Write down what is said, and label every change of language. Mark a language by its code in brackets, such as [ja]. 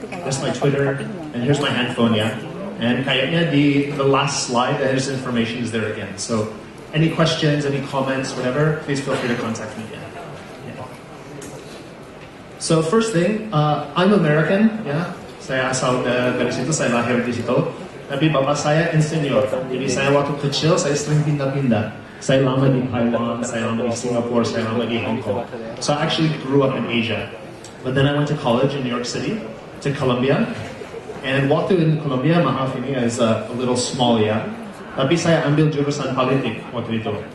[en] Here's my Twitter, and here's my handphone, yeah. And kayaknya the last slide, there's information is there again. So any questions, any comments, whatever, please feel free to contact me again. Yeah. So first thing, I'm American, yeah. [id] Saya asal dari situ, saya lahir di situ. Tapi bapak saya insinyur, jadi saya waktu kecil saya sering pindah-pindah. Saya lama di Taiwan, saya lama di Singapore, saya lama di Hong Kong. [en] So I actually grew up in Asia. But then I went to college in New York City, to Columbia. And waktu in Columbia, [id] maaf ini [en] is a little small ya. [id] Tapi saya ambil jurusan politik waktu itu.